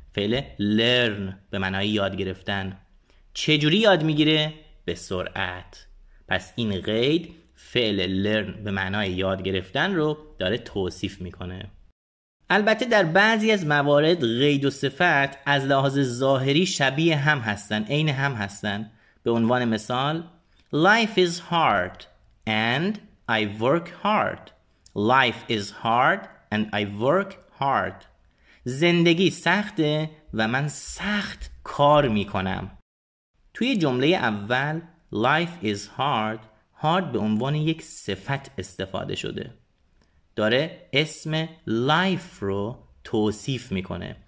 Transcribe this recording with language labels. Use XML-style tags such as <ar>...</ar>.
<fa>فعل learn به معنای یاد گرفتن. چجوری یاد میگیره؟ به سرعت. پس این قید فعل learn به معنای یاد گرفتن رو داره توصیف میکنه. البته در بعضی از موارد قید و صفت از لحاظ ظاهری شبیه هم هستن، عین هم هستن. به عنوان مثال</fa> <en>Life is hard and I work hard. Life is hard and I work hard.</en> <fa>زندگی سخته و من سخت کار میکنم. توی جمله اول</fa> <en>Life is hard</en> <fa>hard به عنوان یک صفت استفاده شده. داره اسم life رو توصیف میکنه.</fa>